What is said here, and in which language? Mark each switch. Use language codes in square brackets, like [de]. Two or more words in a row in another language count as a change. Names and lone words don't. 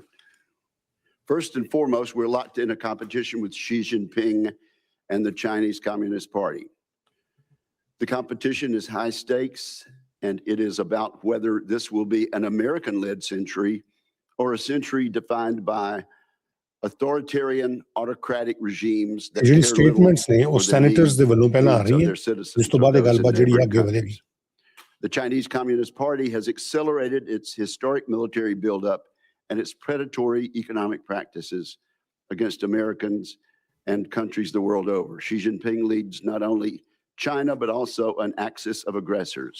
[en] First and foremost, we're locked in a competition with Xi Jinping and the Chinese Communist Party. The competition is high stakes, and it is about whether this will be an American-led century or a century defined by authoritarian, autocratic regimes that [pa] ਜਿਹੜੀ [en] care little [pa] ਸਟੇਟਮੈਂਟਸ ਨੇ ਉਹ [en] for the [pa] ਸੈਨੇਟਰਸ ਦੇ ਵੱਲੋਂ ਪਹਿਲਾਂ ਆ [en] needs of [pa] ਰਹੀਆਂ, [en] their citizens [pa] ਜਿਸ ਤੋਂ [en] or [pa] ਬਾਅਦ ਇਹ [en] those in [pa] ਗੱਲਬਾਤ ਜਿਹੜੀ [en] neighboring [pa] ਅੱਗੇ ਵਧੇਗੀ। [en] countries. The Chinese Communist Party has accelerated its historic military buildup and its predatory economic practices against Americans and countries the world over. Xi Jinping leads not only China, but also an axis of aggressors.